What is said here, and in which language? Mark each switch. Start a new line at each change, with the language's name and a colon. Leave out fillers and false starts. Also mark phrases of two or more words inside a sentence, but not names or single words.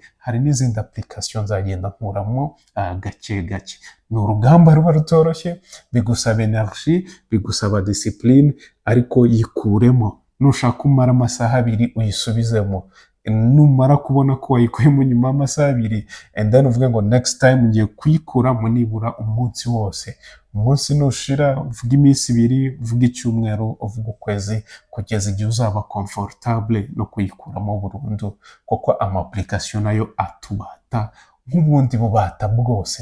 Kinyarwanda: Hari n'izindi application nzagenda nkuramo gake. Ni urugamba ruba rutoroshye, bigusaba energy, bigusaba discipline, ariko yikuremo. Nushaka umara amasaha 2 uyisubizemo, numara kubona ko wayikuyemo nyuma y'amasaha 2,
English: and then
Kinyarwanda: uvuge ngo
English: next time
Kinyarwanda: ngiye kuyikura mu nibura umunsi wose. Umunsi nushira uvuga iminsi 2, uvuga icyumweru, uvuga ukwezi, kugeza igihe uzaba comfortable no kuyikuramo burundu, kuko ama application nayo atubata nk'ubundi bubata bwose.